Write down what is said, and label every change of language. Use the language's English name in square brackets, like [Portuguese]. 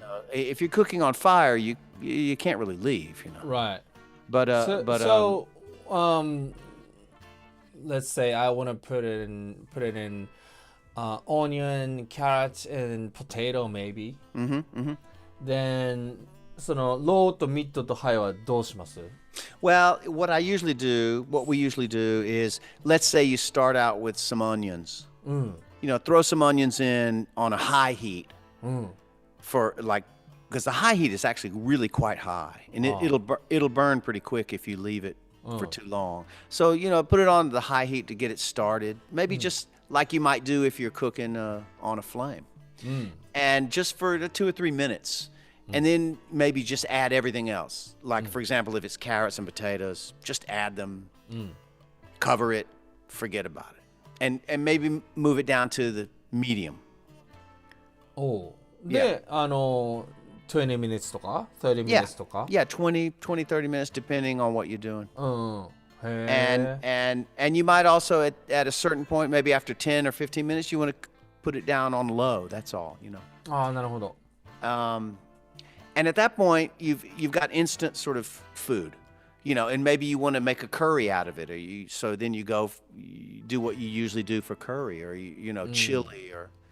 [English] If you're cooking on fire, you can't really leave, Right. But so let's say I want to put it in onion, carrot, and potato maybe. Then [Japanese] そのローとミッドとハイはどうします？ [English] well, what we usually do is, let's say you start out with some onions. Throw some onions in on a high heat for like because the high heat is actually really quite high, and it'll burn pretty quick if you leave it for too long. So put it on the high heat to get it started. Maybe just like you might do if you're cooking on a flame, and just for 2 or 3 minutes, and then maybe just add everything else. Like for example, if it's carrots and potatoes, just add them, cover it, forget about it, and maybe move it down to the medium. [Japanese] で、 [English] 20 minutes [Japanese] とか [English] 30 minutes [Japanese] とか [English] Yeah, 20, 30 minutes depending on what you're doing. [Japanese] へえ [English] And you might also at a certain point, maybe after 10 or 15 minutes, you want to put it down on low. That's all, [Japanese] ああなるほど [English] And at that point, you've got instant sort of food, and maybe you want to make a curry out of it, so then you do what you usually do for curry, or chili, or.